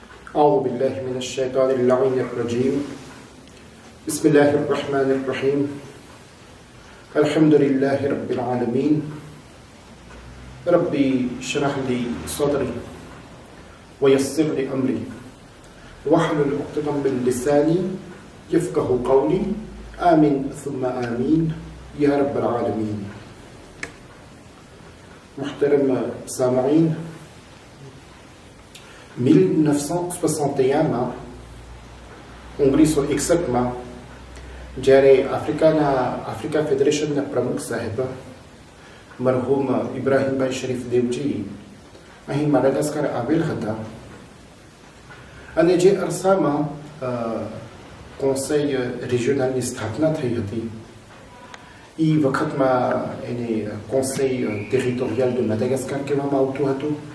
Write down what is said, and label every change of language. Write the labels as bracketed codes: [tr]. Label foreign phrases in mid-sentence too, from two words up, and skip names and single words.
[ar] أعوذ بالله من الشيطان اللعين الرجيم بسم الله الرحمن الرحيم الحمد لله رب العالمين ربي اشرح لي صدري ويسر لي أمري واحلل عقدة من لساني يفقه قولي آمين ثم آمين يا رب العالمين. [ur] محترم سامعين، [gu] 1961 માં જ્યારે આફ્રિકા ફેડરેશનના પ્રમુખ સાહેબ મરહૂમ ઇબ્રાહીમભાઈ શરીફ દેવજી અહીં માડાગાસ્કર આવેલ હતા અને જે અરસામાં કોન્સેય રિજિયોનલની સ્થાપના થઈ હતી એ વખતમાં એને કોન્સેય ટેરિટોરિયલ de માડાગાસ્કર કહેવામાં આવતું હતું.